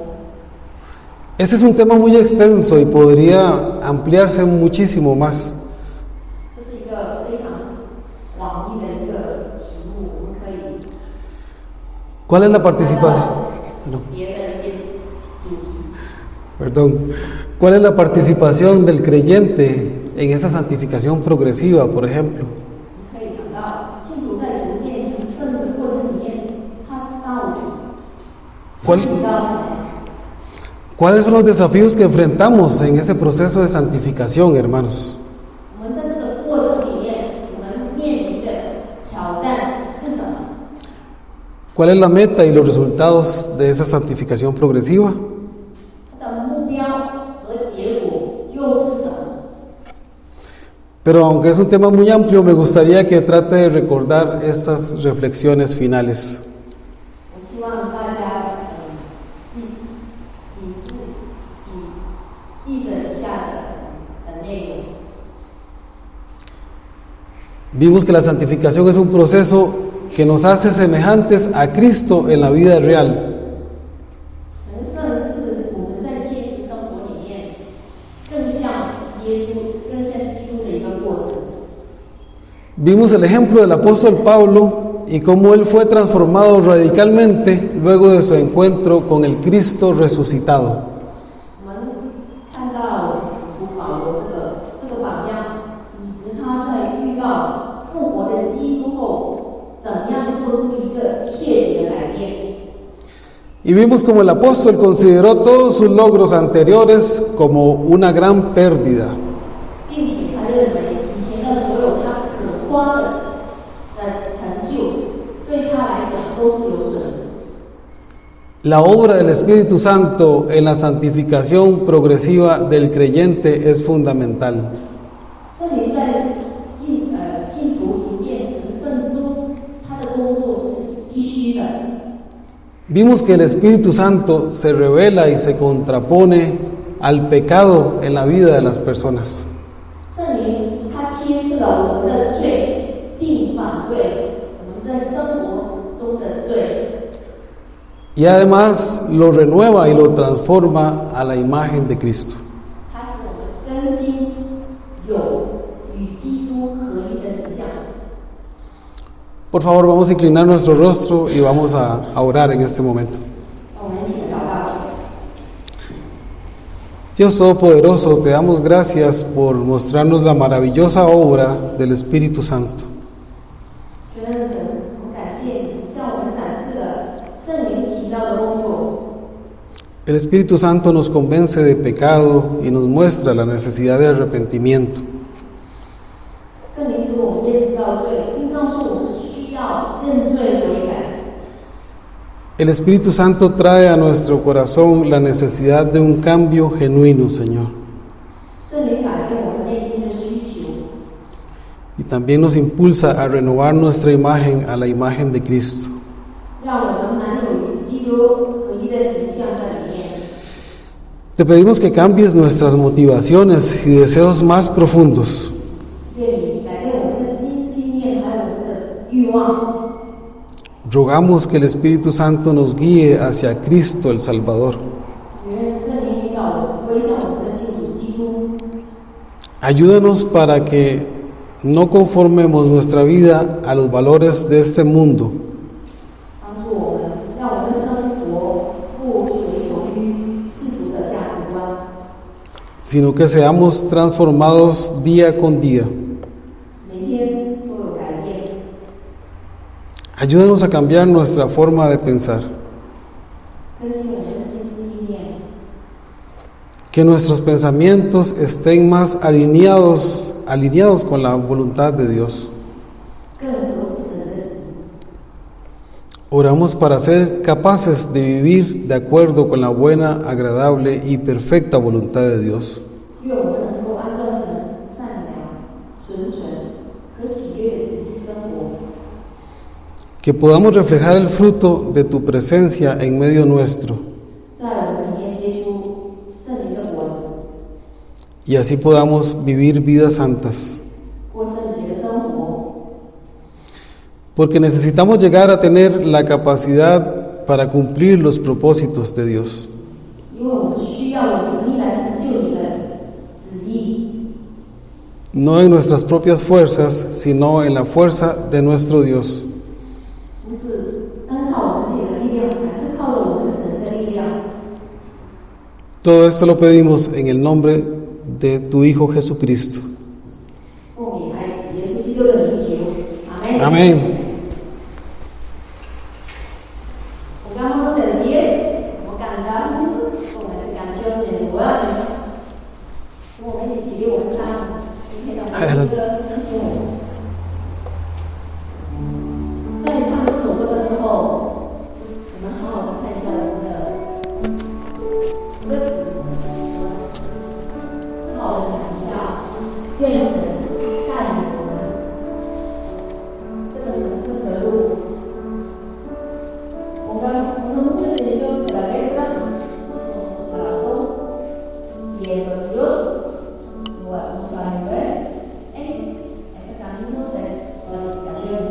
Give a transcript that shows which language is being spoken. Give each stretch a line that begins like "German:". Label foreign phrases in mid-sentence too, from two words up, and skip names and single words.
Spanish: ese es un tema muy extenso y podría ampliarse muchísimo más.
Chinese: 这是一个非常广义的一个题目，我们可以
Spanish: ¿Cuál es la participación? No,
Chinese: 别的一些主题。
Spanish: perdón. ¿Cuál es la participación del creyente en esa santificación progresiva, por ejemplo?
Chinese: 我们可以想到，信徒在逐渐成圣的过程里面，他到底参与到什么？
Spanish: ¿Cuáles son los desafíos que enfrentamos en ese proceso de santificación, hermanos?
Chinese: 我们在这个过程里面，我们面临的挑战是什么？
Spanish: ¿Cuál es la meta y los resultados de esa santificación progresiva?
Chinese: 它的目标和结果又是什么？
Spanish: Pero aunque es un tema muy amplio, me gustaría que trate de recordar estas reflexiones finales.
Chinese: 我希望大家记着以下的内容。
Spanish: Vimos que la santificación es un proceso que nos hace semejantes a Cristo en la vida real.
Chinese: 神圣是我们在现实生活里面更像耶稣、更像基督的一个过程。
Spanish: Vimos el ejemplo del apóstol Pablo y cómo él fue transformado radicalmente luego de su encuentro con el Cristo resucitado.
Chinese: 我们看到使徒保罗这个榜样，以及他在遇到复活的基督后，怎样做出一个彻底的改变。
Spanish: Y vimos cómo el apóstol consideró todos sus logros anteriores como una gran pérdida.
Chinese: 并且他认为以前的所有他可夸的成就，对他来讲都是有损的。
Spanish: La obra del Espíritu Santo en la santificación progresiva del creyente es fundamental.
Chinese: 圣灵在信徒逐渐神圣中，他的工作是必须的。
Spanish: Vimos que el Espíritu Santo se revela y se contrapone al pecado en la vida de las personas.
Chinese: 圣灵他揭示了我们的罪，并反对我们在生活中的罪，
Spanish: Y además lo renueva y lo transforma a la imagen de Cristo.
Chinese: 它使我们更新有与基督合一的形象。
Spanish: Por favor, vamos a inclinar nuestro rostro y vamos a orar en este momento.
Chinese: 我们一起来祷告。
Spanish: Dios Todopoderoso, te damos gracias por mostrarnos la maravillosa obra del Espíritu Santo.
Chinese: 觉得神，我们感谢你向我们展示了圣灵奇妙的工作。
Spanish: El Espíritu Santo nos convence de pecado y nos muestra la necesidad de arrepentimiento.
Chinese: 圣灵使我们认识到罪，并告诉我们需要认罪悔改。
Spanish: El Espíritu Santo trae a nuestro corazón la necesidad de un cambio genuino, Señor.
Chinese: 圣灵改变我们内心的需求，
Spanish: también nos impulsa a renovar nuestra imagen a la imagen de Cristo.
Chinese: 让我们满有与基督合一的形象在里面。
Spanish: Te pedimos que cambies nuestras motivaciones y deseos más profundos.
Chinese: 愿你改变我们的心思意念，还有我们的欲望。
Spanish: Rogamos que el Espíritu Santo nos guíe hacia Cristo el Salvador.
Chinese: 愿圣灵引导我们归向我们的救主基督。
Spanish: Ayúdanos para que no conformemos nuestra vida a los valores de este mundo,
Chinese: 帮助我们，让我们的生活不随从于世俗的价值观，
Spanish: sino que seamos transformados día con día.
Chinese: 每天都有改变。
Spanish: Ayúdanos a cambiar nuestra forma de pensar,
Chinese: 更新我们的心思意念，
Spanish: que nuestros pensamientos estén más alineados con la voluntad de Dios.
Chinese: 更合乎神的旨意。
Spanish: Oramos para ser capaces de vivir de acuerdo con la buena, agradable y perfecta voluntad de Dios.
Chinese: 愿我们能够按照神善良、纯纯和喜悦的旨意生活，
Spanish: Que podamos reflejar el fruto de tu presencia en medio nuestro
Chinese: 在我们里面结出圣灵的果子，
Spanish: y así podamos vivir vidas santas.
Chinese: 过圣洁的生活。
Spanish: Porque necesitamos llegar a tener la capacidad para cumplir los propósitos de Dios.
Chinese: 因为我们需要有能力来成就你的旨意，
Spanish: No en nuestras propias fuerzas, sino en la fuerza de nuestro Dios.
Chinese: 不是单靠我们自己的力量，还是靠着我们神的力量。
Spanish: Todo esto lo pedimos en el nombre de tu Hijo Jesucristo.
Chinese: 奉你孩子耶稣基督的名求，阿门。
Spanish: Amén. Pongamos de pie, vamos a cantar juntos con esa canción de lugar.
Chinese: 我们一起起立，我们唱今天的我们诗歌更新我们。在唱这首歌的时候，我们好好的看一下我们的歌词，好好的想一下，愿神带领我们这个神圣的路。
Spanish: Pongamos mucha atención a la letra, nuestro corazón, y el Dios nos ayude en ese camino de santificación.